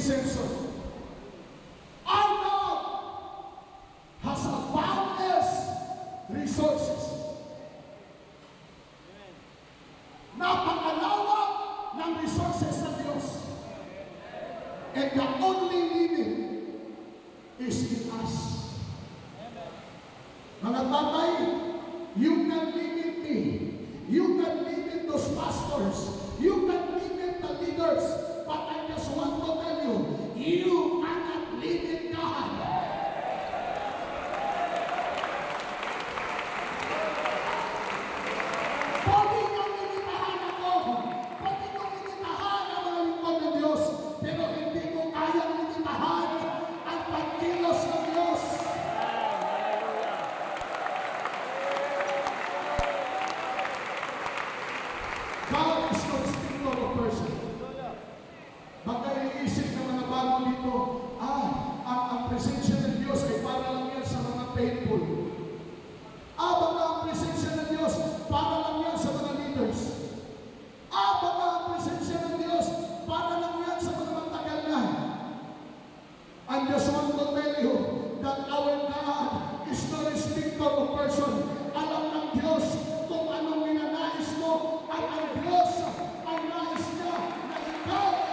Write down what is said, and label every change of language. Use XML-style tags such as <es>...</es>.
<en>Simpson, our God has a boundless resources.</en> <tl>Napakalawak ng resources ng Diyos.</tl> <en>And the only limit is in us.</en> <tl>Mga tatay,</tl> <en>you can limit me. You can limit those pastors. You can limit the leaders. But I just want to tell you, you cannot limit God.</en> <tl>Pwede niyong limitahan ako. Pwede niyong limitahan ang mga lingkod ng Diyos. Pero hindi mo kayang limitahan ang pagkilos ng Diyos.</tl> <en>God is no respecter of person.</en> <tl>Baka iniisip ng mga bago dito, ang presensya ng Diyos ay para lang yan sa mga faithful. Baka ang presensya ng Diyos para lang yan sa mga leaders. Baka ang presensya ng Diyos para lang yan sa mga matagal na.</tl> <en>I just want to tell you that our God is no respecter of person.</en> <tl>Alam ng Diyos kung anong ninanais mo at ang Diyos ay nais niya na ikaw</tl>